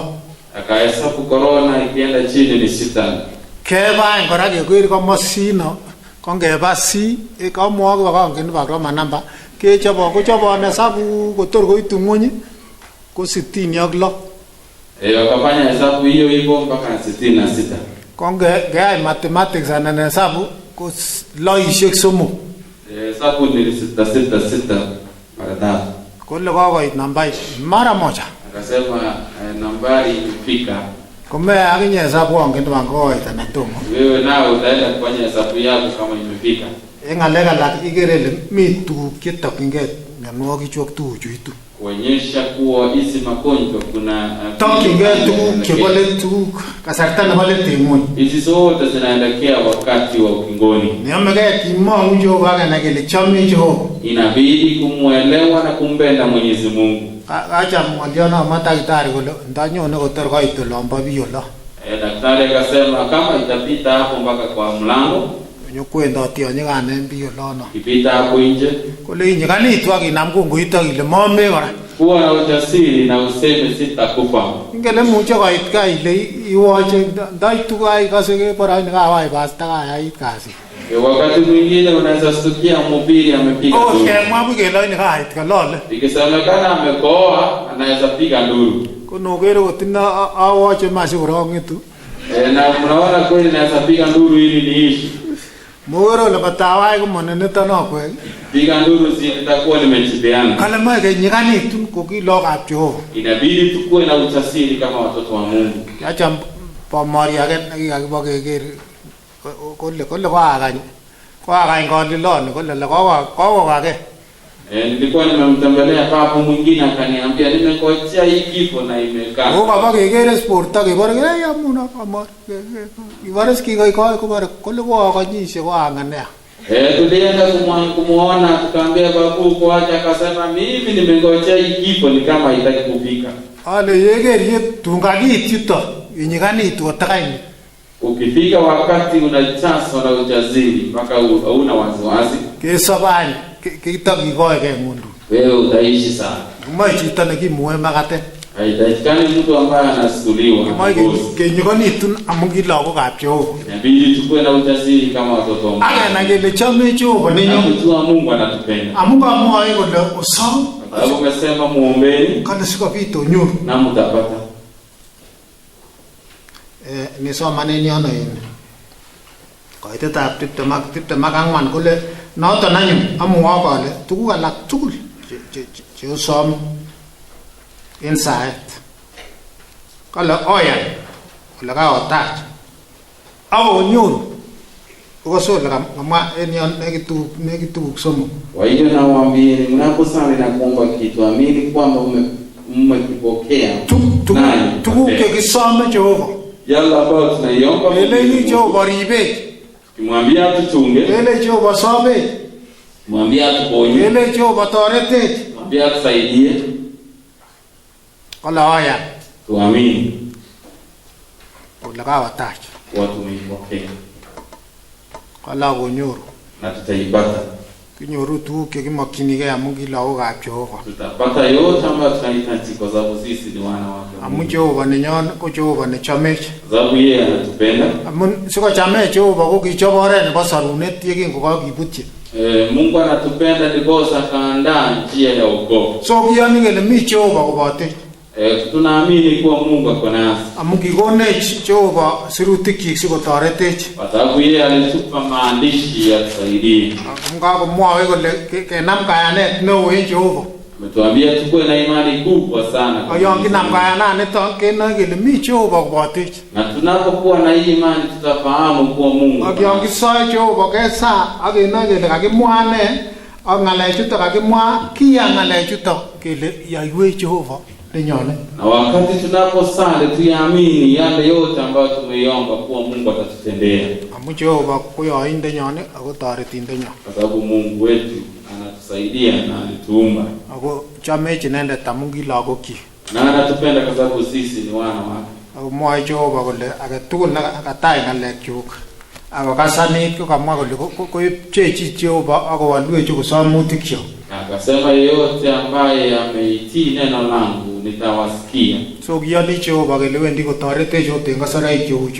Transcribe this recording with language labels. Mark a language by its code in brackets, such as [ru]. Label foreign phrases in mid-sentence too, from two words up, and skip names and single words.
[sw] Akahesabu corona ikienda chini ni 6. [kln] Keba ngora keker komosino ko ngeba si kamwok bakongen ba Roma namba kochobon hesabu kotor koitu ng'uny ko 66. [sw] Wakafanya hesabu hiyo hivyo mpaka 66. [kln] Ko ngeyai mathematics anan hesabu ko loishek 3. [sw] Hesabu ni 666 mara 3. [kln] Kole kokoit nambait [sw] mara moja. Akasema nambari imefika. [kln] Kome akinye hesabu angen bangoit anan tomo. [sw] Wewe nao utaenda kufanya hesabu yako kama imefika. [kln] Ng'alek alak ikere ile mi tuguk chetokyingei myanwogik chu ak tuguchu itu. [sw] Kuonyesha kuwa hizi magonjwa kuna [kln] tokyingei tuguk chebo let, tuguk kasarta nebo let en ng'wony. [sw] Hizi zote zinaelekea wakati wa ukingoni. [kln] Neomegei kimong'u Jehova akenai kele chome Jehova. [sw] Inabidi kumwelewa na kumpenda Mwenyezi Mungu. [kln] Kacham ng'olyono mo daktari kole ndanyone kotor koit olombo bii olo. [sw] Daktari akasema kama itapita hapo mpaka kwa mlango. [kln] Nyokwendoti anyikanen bii olono. [sw] Ipita hapo nje. [kln] Kole inyikanitu akinam kongoito ile mome kora. [sw] Kuwa na ujasiri na useme sitakufa. [kln] Ingele muche koit ka ile iwoche ndaitu kai kasege bora ni kawai pasta kayait kasi. [sw] Wakati mwingine unaweza stukia mhubiri amepiga nduru. [kln] Mwabu kelo ni kait kalole. [sw] Ikisemekana amekoa anaweza piga nduru. [kln] Konogero kotina awoche mashurongitu. [sw] Na mnaona kweli naweza piga nduru ili niishi. [kln] Mogoro le batawai ko monene tanokwe. [sw] Piga nduru si litakuwa limechipeana. [kln] Kala mage nyikanitu ko kilokap Jehova. [sw] Inabidi tukue na ujasiri kama watoto wa Mungu. [kln] Acha pamori age nekikakibo keker kole ko akany kolilon kole kokake [sw] Nilikuwa nimemtembelea papo mwingine akaniambia nimengojea hii kifo na imekaa. [kln] Baba kegere sport akibare ya muna amar. Ibare skiga iko bare kole kwa kanyishe kwa angania. [sw] Tulienda kumuona tukaambia babu kwa acha akasema mimi nimengojea hii kifo ni kama haitaki kufika. [kln] Ale yegerie tungagi tuto inyigani tuotakaini. [sw] Ukifika wakati una chance na ujaziri mpaka hauna wasiwasi. [kln] Kesabani kitagikoeke mundu. [sw] Wewe utaishi sana. [kln] Umachita nekimuwe makate. [sw] Haitakikani mtu ambaye anasuliwa. [kln] Kenyigani tun amungi lagokab Jehova. [sw] Inabidi tukue na ujasiri kama watoto wa Mungu. [kln] Aya kele chame Jehova ninyo. [sw] Kujua Mungu anatupenda. [kln] Amunga mwae kole usaw. [sw] Sababu umesema muombeeni [kln] Kana sikapito nyuru. [sw] na mtapata. [kln] Nisoma nini ono yene. Koitetab tiptemak angwan kole noton anyun amwa kole tuguk alak tugul che usom en saet. Kole oyan kole kaotach akonyoru ukosole kama en yon nekituguk somok. [sw] Kwa hiyo nawaambieni mnaposali na kuomba kitu amini kwamba mmekipokea. [kln] Tuguk chekisome Jehova. [sw] Yalla ambao tunaiomba [kln] Ele Jehova ribe. [sw] Kimwambia tuchunge. [kln] Ele Jehova sabe. [sw] Mwambia tuponye. [kln] Ele Jehova torete. [sw] Mwambia tusaidie. [kln] Kala haya. [sw] Tuamini. [kln] Kula kaotach. [sw] Watu wamepokea. [kln] Kala konyoru. [sw] Na tutaipata. [kln] Kinyoru tuguk chekimakchinigei amun ki lagokab Jehova. [sw] Tutapata yote ambayo tunahitaji kwa sababu sisi ni wana wake. [kln] Amun Jehova nenyon ko Jehova nechomech. [sw] Sababu yeye anatupenda. [kln] Amun sikochamech Jehova ko kichop oret nebo sarunet yekingokakibutyi. [sw] Mungu anatupenda ndiposa akaandaa njia ya wokovu. [kln] So kiyoni kele mi Jehova kobotech. [sw] Tunaamini kuwa Mungu ako nasi. [kln] Amun kikonech Jehova sirutikyik sikotoretech. [sw] Kwa sababu yeye alitupa maandishi ya tusaidie. [kln] Amun kakomwoe kole kenam kayanet neo en Jehova. [sw] Ametuambia tukue na imani kubwa sana. [kln] Ayon kinam kayananito kenoe kele mi Jehova kobotech. [sw] Na tunapokuwa na hii imani tutafahamu kuwa Mungu. [kln] Ayon kisoe Jehova kesa akenoe kele kakimwa ne ak ngalechuto kakimwa kiya ngalechuto kele yaiwech Jehova nenyone. [sw] Na wakati tunaposali tuyaamini yale yote ambayo tumeiomba kuwa Mungu atatutendea. [kln] Amun Jehova ko yoindenyon ako toretindenyon. [sw] Kwa sababu Mungu wetu anatusaidia na alituumba. [kln] Ako chamech inendet amun ki lagokyik. [sw] Na anatupenda kwa sababu sisi ni wana wake. [kln] Ako mwoe Jehova kole agetugul nekatach ng'alekyuk ako kasanit ko kamwa kole koipchechi Jehova akowalwech kosomutikyo. [sw] Akasema yeyote ambaye ameitii neno langu nitawasikia. [kln] So kiyoni Jehova kele wendi kotoretech ot en kasaraik cheuchu.